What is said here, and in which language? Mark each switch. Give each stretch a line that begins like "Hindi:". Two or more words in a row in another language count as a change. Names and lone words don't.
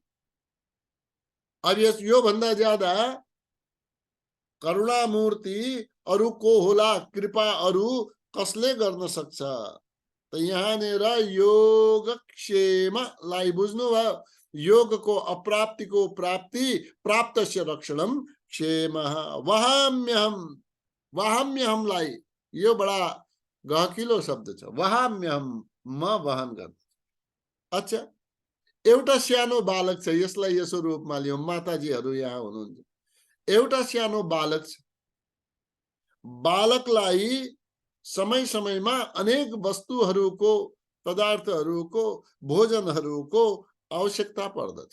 Nepali: अब यो भन्दा ज्यादा करुणामूर्ति अरु को होला, कृपा अरु कसले गर्न सक्छ? त यहाँनिर योगक्षेमलाई बुझ्नुभयो। योगको अप्राप्तिको प्राप्ति,
Sanskrit: प्राप्तस्य रक्षणम क्षेमः।
Nepali: वहाम्यहम, वहाम्यहमलाई यो बडा गहकिलो शब्द छ। वहाम्यहम, म वहन गर्छु। अच्छा, एउटा सानो बालक छ, यसलाई यसो रूपमा लियौं। माताजीहरू यहाँ हुनुहुन्छ। एउटा सानो बालक छ। बालकलाई समय समयमा अनेक वस्तुहरूको, पदार्थहरूको, भोजनहरूको आवश्यकता पर्दछ।